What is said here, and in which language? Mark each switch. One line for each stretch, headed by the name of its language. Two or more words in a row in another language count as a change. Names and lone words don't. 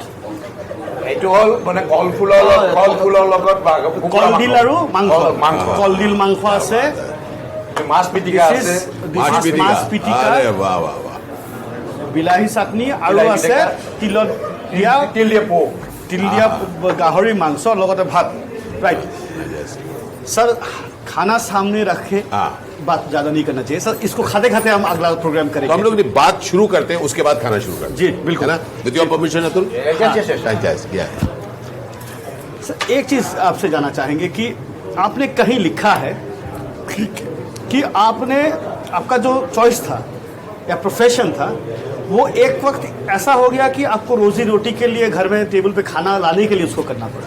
Assamese: এইটো হ'ল মানে কলফুলৰ লগত কলডিল আৰু মাংস. কলডিল মাংস আছে. মাছ পিটিকা আছে, মাছ পিটিকা, বিলাহী চাটনি আৰু আছে তিলত দিয়া তিল দিয়া গাহৰি মাংস লগতে ভাত.
English: right sir,
Hindi: खाना सामने रखे, बात ज्यादा नहीं करना चाहिए सर. इसको खाते खाते हम अगला प्रोग्राम करेंगे. तो हम लोग बात शुरू करते हैं, उसके बाद खाना शुरू करते हैं. जी बिल्कुल, है ना?
English: with your permission
Hindi: अतुल. सर एक चीज आपसे जानना चाहेंगे कि आपने कहीं लिखा है कि आपने आपका जो चॉइस था या प्रोफेशन था वो एक वक्त ऐसा हो गया कि आपको रोजी रोटी के लिए घर में टेबल पे खाना लाने के लिए उसको करना पड़ा.